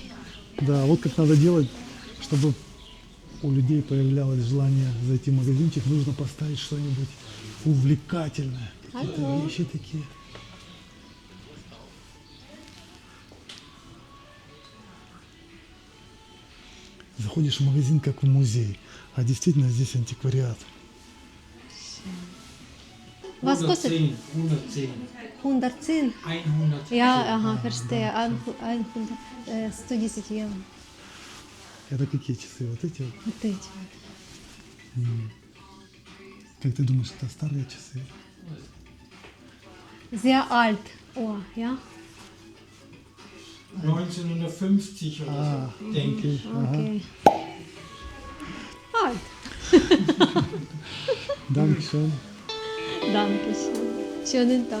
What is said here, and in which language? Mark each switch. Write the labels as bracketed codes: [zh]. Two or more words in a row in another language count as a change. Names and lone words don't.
[ru] Да, вот как надо делать, чтобы у людей появлялось желание зайти в магазинчик, нужно поставить что-нибудь увлекательное. Какие-то вещи такие. Заходишь в магазин как в музей, а действительно здесь антиквариат. [de] Was kostet? 110. 110. 110. Ja, aha, verstehe. 110 евро. [ru] Это какие часы? Вот эти вот? Вот эти. Как ты думаешь, это старые часы? [de] Sehr alt. Oh, ja. 1950 oder so, denke ich. Okay. Alt. Danke. Dankeschön. Dankeschön. Schönen Tag.